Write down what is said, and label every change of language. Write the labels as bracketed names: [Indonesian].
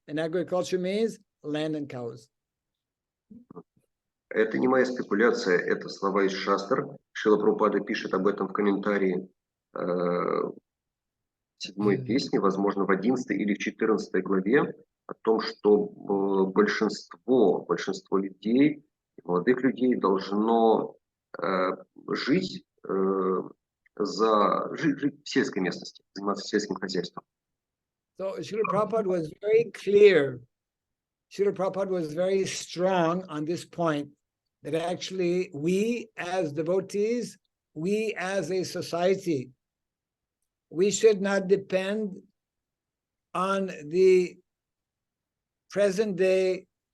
[English] And agriculture means land and cows. [Russian] Это не моя спекуляция, это слова из Шастр. Шрила Прабхупада пишет об этом в комментарии 7-й песни, возможно, в 11 или в 14 главе, о том, что большинство людей, молодых людей, должно жить в сельской местности, заниматься сельским хозяйством. [English] So Srila Prabhupada was very clear. Srila Prabhupada was very strong on this point, that actually we as devotees, we as a society, we should not depend on the present day